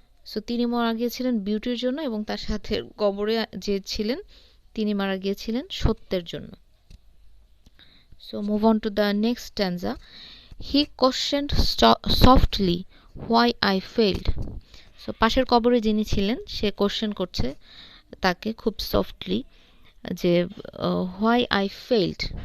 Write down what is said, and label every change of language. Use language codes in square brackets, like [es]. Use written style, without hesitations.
[bn] So তিনি মারা গিয়েছিলেন বিউটির জন্য, এবং তার সাথে কবরে যে ছিলেন তিনি মারা গিয়েছিলেন সত্যের জন্য। [en] So move on to the next stanza. He questioned softly why I failed. [bn] So পাশের কবরে যিনি ছিলেন সে কোশ্চেন করছে তাকে খুব সফটলি যে [en] why I failed.